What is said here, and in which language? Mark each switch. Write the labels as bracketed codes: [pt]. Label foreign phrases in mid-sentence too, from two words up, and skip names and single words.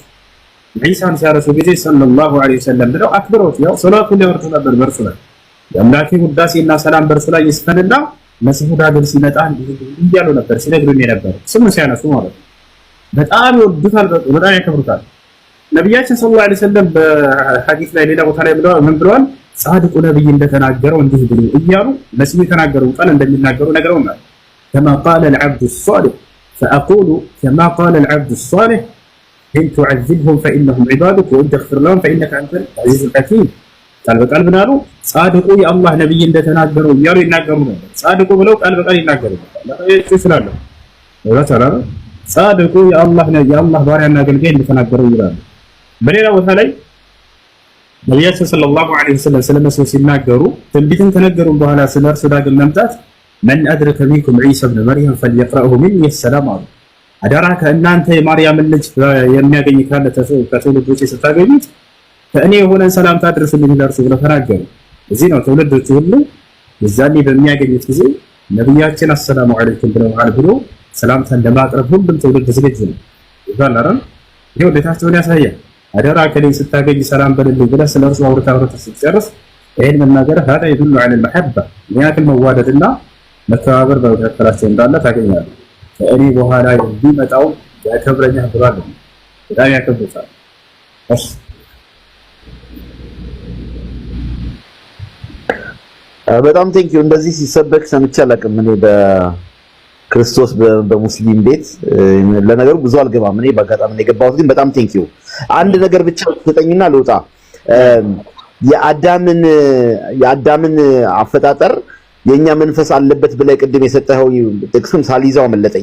[am] ዒሳን ሲያረሱ ጊዜ [ar] صلى الله عليه وسلم [am] ብለው አክብሮት ያው ሰላቱን ያወርዱ ነበር በእርሱ ላይ የአምላኬ ውዳሴና ሰላም በእርሱ ላይ ይስፈንና መሲሁ ዳግም ሲመጣ እንዲያሉ ነበር ሲነግሩን የነበረ ስሙ ሲያነሱ ማለት ነው። በጣም ይወዱታል፣ በጣም ያከብሩታል። ነብያችን [ar] صلى الله عليه وسلم [am] በሐዲስ ላይ ሌላ ቦታ ላይ ምን ብለዋል? ጻድቁ ነብይ እንደተናገረው እንዲህ ብሎ እያሉ መሲሁ የተናገረው ቃል እንደሚናገሩ ነግረውናል። [ar] كما قال العبد الصالح فأقول كما قال العبد الصالح إن تعذبهم فإنهم عبادك وإن تغفر لهم فإنك أنت العزيز الحكيم [am] ቃል በቃል ብናሉ ጻድቁ የአላህ ነብይ እንደተናገረው እያሉ ይናገሩ ነበር። ጻድቁ ብለው ቃል በቃል ይናገሩ ነበር። ለአይቱ ይችላል ወላተራ ጻድቁ የአላህ ባሪያና አገልጋይ እንደተናገረው ይላሉ። በሌላ ቦታ ላይ ነብያችን [ar] صلى الله عليه وسلم [am] ስለመሲሁ ሲናገሩ ትንቢትን ከነገሩ በኋላ ስለ እርሱ ዳግም መምጣት [ar] من أدرك منكم عيسى ابن مريم فليقرأه مني السلام عليكم [am] አደራ ከእናንተ የማርያም ልጅ የሚያገኝ ካለ ከትውልዶች ስታገኙት ከእኔ የሆነን ሰላምታ አድርሱልኝ ለእርሱ ብለው ተናገሩ። እዚህ ነው ትውልዶች ሁሉ የዛኔ በሚያገኙት ጊዜ ነብያችን [ar] السلام عليكم [am] ብለዋል ብሎ ሰላምታን ለማቅረብ ሁሉም ትውልድ ዝግጁ ነው ይባላል። ይሄው ቤታቸውን ያሳያል። አደራ ከሌን ስታገኝ ሰላም በልልኝ ብለህ ስለርሱ አውርተህ ስትጨርስ ይሄን መናገር [ar] هذا يدل على المحبة [am] ያክል መዋደድና መተባበር በመካከላቸው እንዳለ ታገኛለህ። ከእኔ በኋላ የሚመጣው ያከብረኛል ብሏል። በጣም ያከብሩታል። እሺ በጣም ቴንኪው። እንደዚህ ሲሰበክ ሰምቼ አላውቅም እኔ በክርስቶስ በሙስሊም ቤት። ለነገሩ ብዙ አልገባም እኔ በአጋጣሚ ነው የገባሁት፣ ግን በጣም ቴንኪው። አንድ ነገር ብቻ ተጠኝና ልውጣ። የአዳምን አፈጣጠር የኛ መንፈስ አለበት ብለህ ቅድም የሰጠኸው ጥቅሱን ሳልይዘው አመለጠኝ።